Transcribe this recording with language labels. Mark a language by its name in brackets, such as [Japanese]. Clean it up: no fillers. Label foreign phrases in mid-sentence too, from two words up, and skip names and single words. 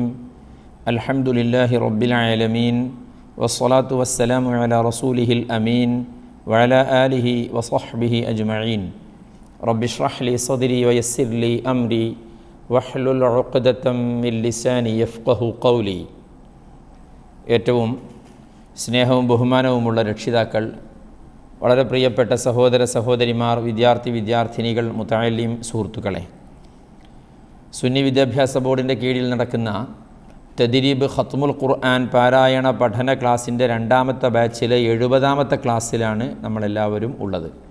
[Arabic] الحمد لله رب العالمين. والصلاة والسلام على رسوله الأمين وعلى آله وصحبه أجمعين. رب اشرح لي صدري ويسر لي أمري واحلل عقدة من لساني يفقه قولي. [Malayalam] ഏറ്റവും സ്നേഹവും ബഹുമാനവുമുള്ള രക്ഷിതാക്കൾ, വളരെ പ്രിയപ്പെട്ട സഹോദര സഹോദരിമാർ, വിദ്യാർത്ഥിനികൾ, മുതഅല്ലിം സുഹൃത്തുക്കളെ, സുന്നി വിദ്യാഭ്യാസ ബോർഡിൻ്റെ കീഴിൽ നടക്കുന്ന തദ്രീബ് ഖത്മുൽ ഖുർആൻ പാരായണ പഠന ക്ലാസ്സിൻ്റെ രണ്ടാമത്തെ ബാച്ചിലെ 70ാമത്തെ ക്ലാസ്സിലാണ് നമ്മളെല്ലാവരും ഉള്ളത്.